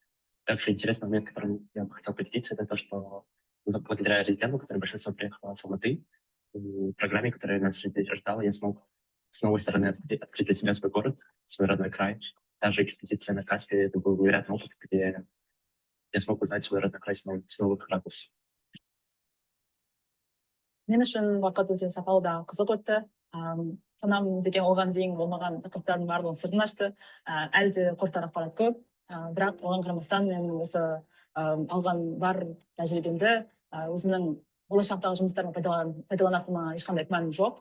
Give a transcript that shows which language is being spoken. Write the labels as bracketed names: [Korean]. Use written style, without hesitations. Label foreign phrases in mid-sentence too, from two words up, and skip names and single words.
[Russian] Также интересный момент, которым я бы хотел поделиться, это то, что благодаря резиденту, который большинство приехал с Алматы, и программе, которая нас ждала, я смог с новой стороны открыть для себя свой город, свой родной край. Даже экспедиция на Каспии — это был невероятный опыт, где я смог узнать свой родной край с новых ракурсов. [Kazakh] Мен үшін уақыт өте сапалы да қызық өтті. Санам деген оған дейін болмаған тақырыптардың барлығын сыртын ашты. Әлі де қорытар ақпарат көп. Бірақ оған қарамастан мен осы алған бар тәжірибемді өзімнің болашақтағы жұмыстарыма пайдаланатыныма ешқандай күмәнім жоқ.